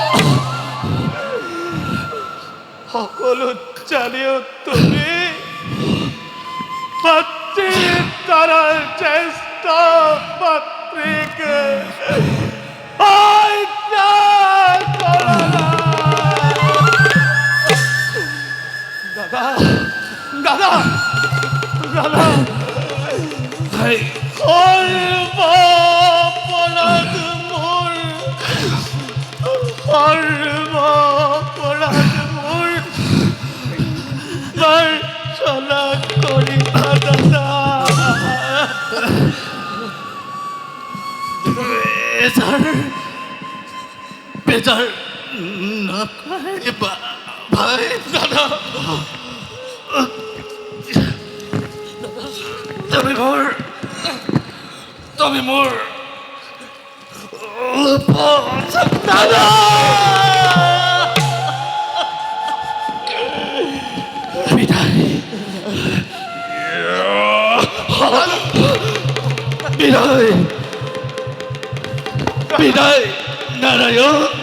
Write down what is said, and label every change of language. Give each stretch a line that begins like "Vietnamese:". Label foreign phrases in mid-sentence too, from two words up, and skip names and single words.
Assamese: সকলো জানিও তুমি পাত্ৰীৰ দ্বাৰা জ্যেষ্ঠ পাত্ৰীক হত্যা কৰালা। দাদা দাদা দাদা, ভাই সর্বপরাধ মোর, সর্বপরাধ মোর, মার্জনা করিবা দাদা। বেজার নকৰিবা ভাই। দাদা তুমি মোৰ দাদা বিদায় বিদায় বিদায় নারায়ণ।